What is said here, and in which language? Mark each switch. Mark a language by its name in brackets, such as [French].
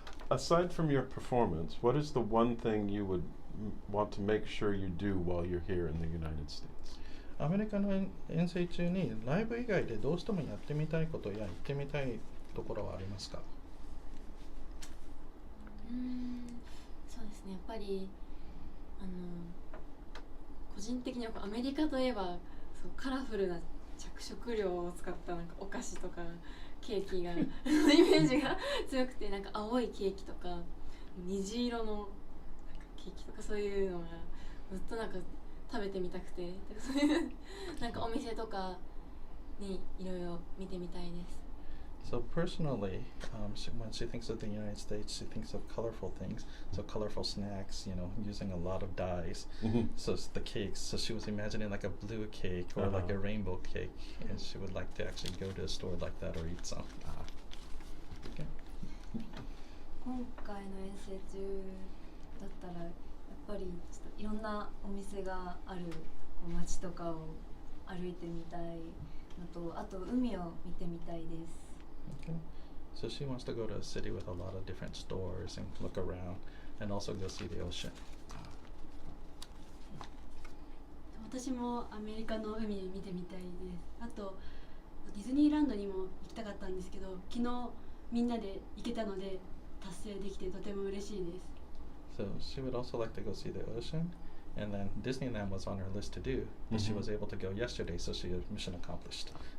[English] Aside from your performance, what is the one thing you would want to make sure you do while you're here in the United States? [Japanese] アメリカの遠征中にライブ以外でどうしてもやってみたいことや行ってみたいところはありますか？そうですね。やっぱり個人的にはアメリカといえばそうカラフルな着色料を使ったなんかお菓子とかケーキがイメージが強くて、なんか青いケーキとか虹色のなんかケーキとかそういうのがずっとなんか食べてみたくて、そういうなんかお店とかにいろいろ見てみたいです。 [English] So personally, when she thinks of the United States, she thinks of colorful things. So colorful snacks, using a lot of dyes. So the cakes. So she was imagining like a blue cake or like a rainbow cake, and she would like to actually go to a store like that or eat some. Okay. [Japanese] 今回の遠征中だったらやっぱりちょっといろんなお店がある街とかを歩いてみたいのと、あと海を見てみたいです。 [English] Okay. So she wants to go to a city with a lot of different stores and look around and also go see the ocean. [Japanese] 私もアメリカの海見てみたいです。あとディズニーランドにも行きたかったんですけど、昨日みんなで行けたので達成できてとても嬉しいです。 [English] So she would also like to go see the ocean, and then Disneyland was on her list to do, but she was able to go yesterday, so she had mission accomplished.